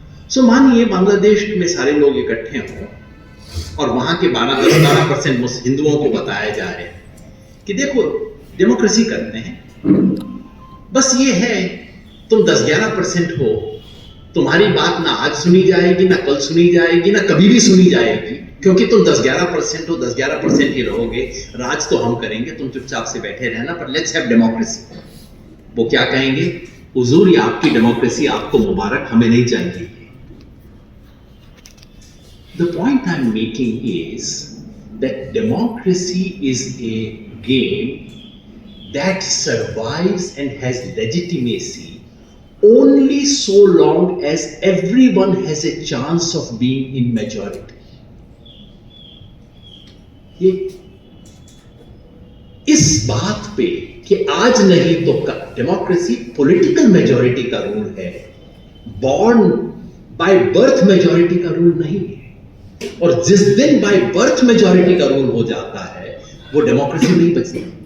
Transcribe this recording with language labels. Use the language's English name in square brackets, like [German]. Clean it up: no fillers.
[Hindi] सो मानिए बांग्लादेश में सारे लोग इकट्ठे हों और वहां के 10-12% हिंदुओं को बताया जाए कि देखो डेमोक्रेसी करते हैं, बस ये है तुम 10-11% हो, तुम्हारी बात ना आज सुनी जाएगी, ना कल सुनी जाएगी, ना कभी भी सुनी जाएगी, क्योंकि तुम 10-11% हो, 10-11% ही रहोगे, राज तो हम करेंगे, तुम चुपचाप से बैठे रहना, पर [English] Let's have democracy. [Hindi] वो क्या कहेंगे? हुजूर ये आपकी डेमोक्रेसी, आपको मुबारक, हमें नहीं चाहिए। [English] The point I'm making is that democracy is a game that survives and has legitimacy only so long as everyone has a chance of being in majority. [Hindi] ये इस बात पे कि आज नहीं तो कल, डेमोक्रेसी पॉलिटिकल मेजॉरिटी का रूल है, बॉर्न बाय बर्थ मेजॉरिटी का रूल नहीं है। और जिस दिन बाय बर्थ मेजॉरिटी का रूल हो जाता है वो डेमोक्रेसी नहीं बचती।